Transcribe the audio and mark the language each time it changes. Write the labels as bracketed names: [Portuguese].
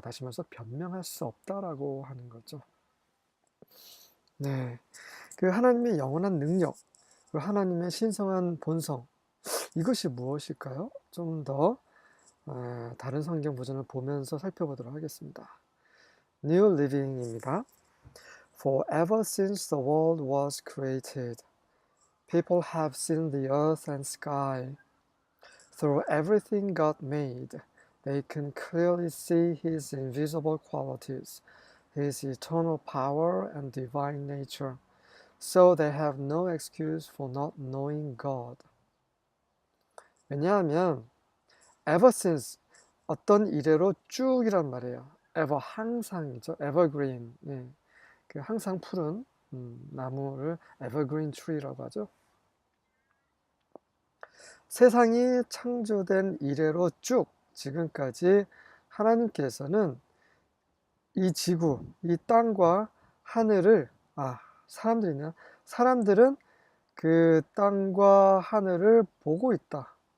[Korean] 다시 말해서 변명할 수 없다라고 하는 거죠. 네, 그 하나님의 영원한 능력, 그 하나님의 신성한 본성, 이것이 무엇일까요? 좀 더 다른 성경 버전을 보면서 살펴보도록 하겠습니다. [English] New Living입니다. For ever since the world was created, people have seen the earth and sky. Through everything God made, they can clearly see His invisible qualities, His eternal power and divine nature. So they have no excuse for not knowing God. [Korean] 왜냐하면 [English] ever since, [Korean] 어떤 이래로 쭉이란 말이에요. ever, 항상이죠. evergreen, 예. 그 항상 푸른 나무를 evergreen tree라고 하죠. 세상이 창조된 이래로 쭉 지금까지 하나님께서는 이 지구, 이 땅과 하늘을, 사람들은 그 땅과 하늘을 보고 있다.